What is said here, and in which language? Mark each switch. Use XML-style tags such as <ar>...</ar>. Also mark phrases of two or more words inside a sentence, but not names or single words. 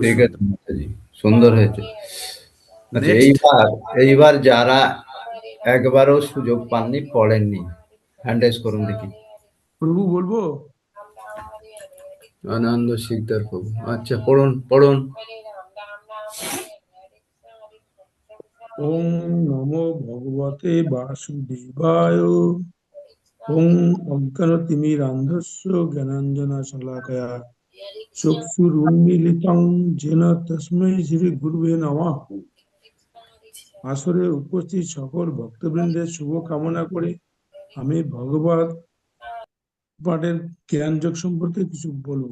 <bn>ঠিক আছে সুন্দর। মাতাজি, সুন্দর হয়েছে। আচ্ছা, নেক্সট। এইবার যারা একবারও সুযোগ পাননি, পড়েননি,</bn> <en>hand raise</en> <bn>করুন দেখি। প্রভু বলবো, আনন্দ শিকদার প্রভু। আচ্ছা, পড়ুন পড়ুন।</bn> <sa>ওম নমো ভগবতে বাসুদেবায়। ওম অজ্ঞানতিমিরান্ধস্য জ্ঞানাঞ্জনা শলাকয়া চক্ষুরুন্মীলিতং যেন তস্मै শ্রী গুরুবে নমঃ।</sa> <bn>আসরে উপস্থিত সকল ভক্তবৃন্দের শুভ কামনা করে আমি ভগবত পাঠের জ্ঞানযোগ সম্পর্কে কিছু বলবো।</bn>